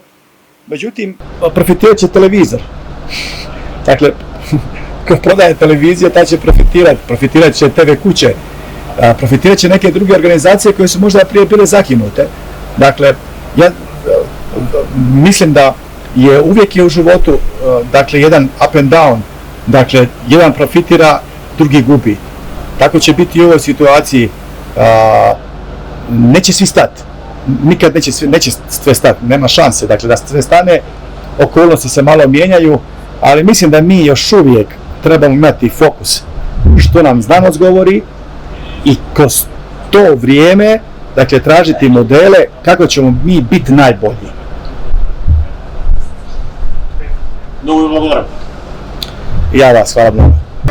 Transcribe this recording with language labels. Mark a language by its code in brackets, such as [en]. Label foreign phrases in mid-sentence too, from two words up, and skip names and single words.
[hr] Međutim, profitirat će televizor. Dakle, ko prodaje televizija, ta će profitirat će TV kuće, profitirat će neke druge organizacije koje su možda prije bile zakinute. Dakle, ja mislim da je uvijek u životu, dakle, jedan [en] up and down, [hr] dakle, jedan profitira, drugi gubi. Tako će biti i u ovoj situaciji, neće svi stati, nikad neće sve stati, nema šanse, dakle, da sve stane, okolnosti se malo mijenjaju, ali mislim da mi još uvijek trebamo imati fokus što nam znanost govori i kroz to vrijeme, dakle, tražiti modele kako ćemo mi biti najbolji. [mk] Много ви благодарам. [hr] Ja vas, hvala mnogo.